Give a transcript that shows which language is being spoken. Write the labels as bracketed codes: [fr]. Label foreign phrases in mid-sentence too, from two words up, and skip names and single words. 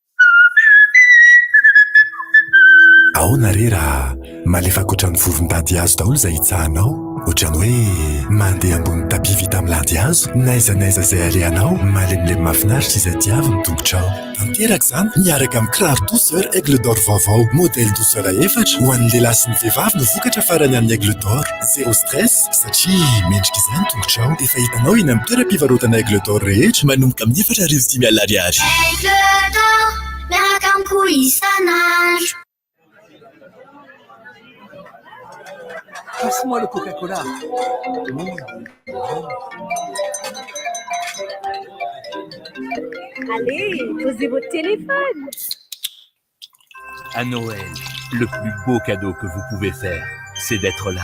[mg] Ahoana re raha malefa kotrany vovon-dady hazo daholo izay hitsahanao, ohatrany hoe mandeha ambony tapis vita amin'ny landy hazo, n'aiza izay alehanao, malemilemy mahafinaritra izay diavy ny tongotrao. Tanteraka izany miaraka amin'ny kiraro douceur Aigle d'Or vaovao, [fr] modèle douceur [mg] 4 ho an'ny lehilahy sy ny vehivavy no vokatra farany amin'ny Aigle d'Or. [fr] Zéro stress [mg] satria mendrika izany tongotrao. Efa hitanao eny amin'ny toeram-pivarotana Aigle d'Or rehetra manomboka amin'ny 4,500 ariary. Aigle d'Or miaraka amiko isan'andro. [fr] Passe-moi le Coca-Cola. Allez, posez votre téléphone. À Noël, le plus beau cadeau que vous pouvez faire, c'est d'être là.